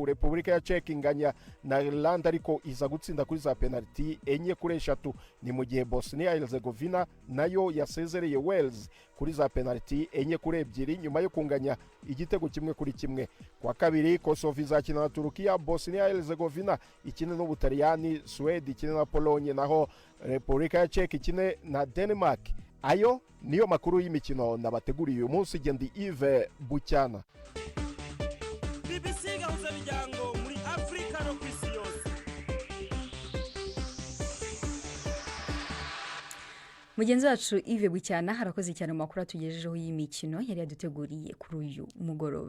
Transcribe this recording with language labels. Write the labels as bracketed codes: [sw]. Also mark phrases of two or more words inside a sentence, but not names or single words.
[rw] Repubulika ya Czech inganya na Ireland ariko iza gutsinda kuri za penalty 4-3. Ni mu gihe Bosnia Herzegovina nayo yasezereye Wales kuri za penalty 4-2 nyuma yo kunganya igitego 1-1. Kwa kabiri Kosovo izakina na Turukiya, Bosnia Herzegovina ikine n'Ubutaliyani, Sweden ikine na Pologne, naho Repubulika ya Czech ikine na Denmark. Ayo niyo makuru y'imikino nabateguriye uyu munsi. Gendi Yves Bucyana. BBC gahuza miryango muri Afrika no kwisi yose. Mugenzi wacu Yves Bucyana harakoze cyane mu makuru atugejejeho y'imikino yari yaduteguriye kuri uyu mugoroba.